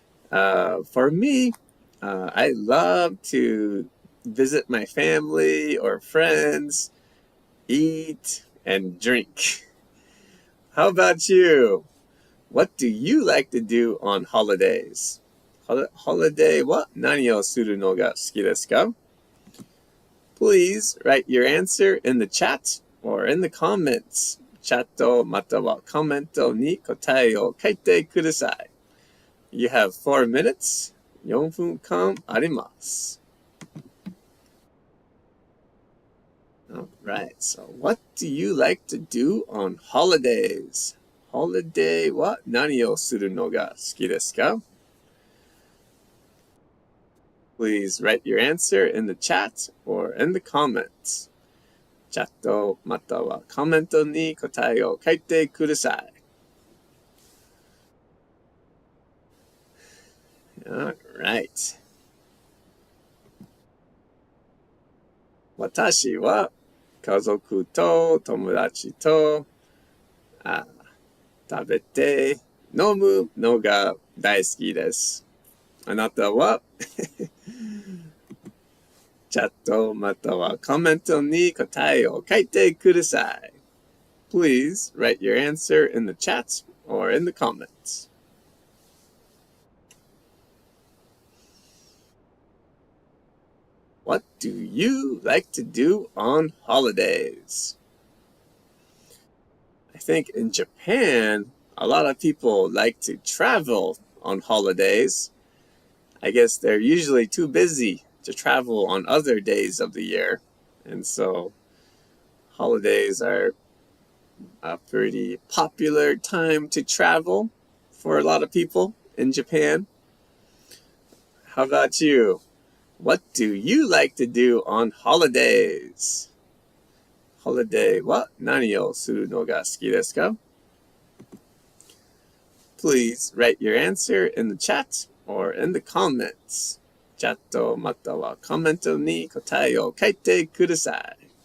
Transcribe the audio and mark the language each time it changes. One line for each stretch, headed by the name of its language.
English: For me, I love to visit my family or friends, eat, and drink. How about you? What do you like to do on holidays?
Japanese: Holiday wa nani o suru no ga suki desu ka?
English: Please write your answer in the chat or in the comments.
Japanese: チャットまたはコメントに答えを書いてください。
English: You have 4 minutes.
Japanese: 4分間あります。
English: All right, so what do you like to do on holidays?
Japanese: Holiday は何をするのが好きですか?
English: Please write your answer in the chat or in the comments.
Japanese: チャットまたはコメントに答えを書いてください。
English: All right.
Japanese: 私は家族と友達と食べて飲むのが大好きです。あなたはチャットまたはコメントに答えを書いてください。
English: Please write your answer in the chat or in the comments. What do you like to do on holidays? I think in Japan, a lot of people like to travel on holidays. I guess they're usually too busy to travel on other days of the year. And so holidays are a pretty popular time to travel for a lot of people in Japan. How about you? What do you like to do on holidays?
Japanese: Holiday は何をするのが好きですか?
English: Please write your answer in the chat or in the comments. チ
Japanese: チャットまたはコメントに答えを書いてください。